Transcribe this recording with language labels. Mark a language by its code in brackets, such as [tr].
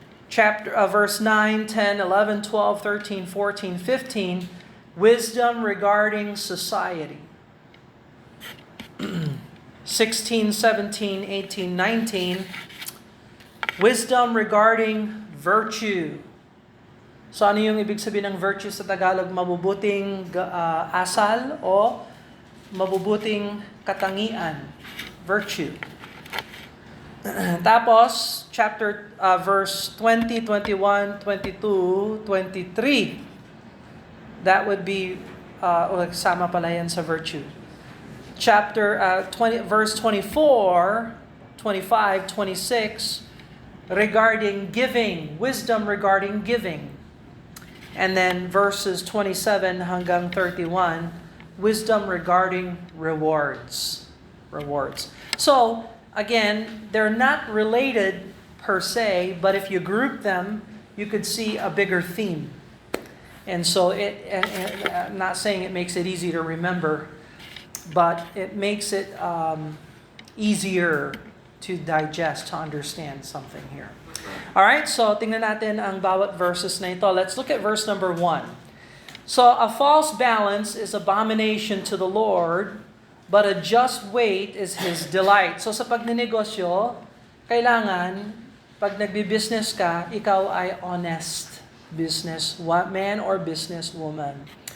[en] Verse 9, 10, 11, 12, 13, 14, 15, wisdom regarding society. 16, 17, 18, 19, wisdom regarding virtue. [tl] So ano yung ibig sabihin ng virtue sa Tagalog? Mabubuting asal o mabubuting katangian. Virtue. Tapos, verse 20, 21, 22, 23. [en] That would be, [tl] sama pala yan sa virtue. [en] Verse 24, 25, 26, regarding giving, wisdom regarding giving. And then verses 27 hanggang 31, wisdom regarding rewards. So, again, they're not related per se, but if you group them, you could see a bigger theme. And so, I'm not saying it makes it easy to remember, but it makes it easier to digest, to understand something here. [tl] Alright, so tingnan natin ang bawat verses na ito. [en] Let's look at verse number 1. So, a false balance is abomination to the Lord, but a just weight is His delight. [tl] So, sa pagnenegosyo, kailangan, pag nagbi-business ka, ikaw ay [en] honest businessman or businesswoman.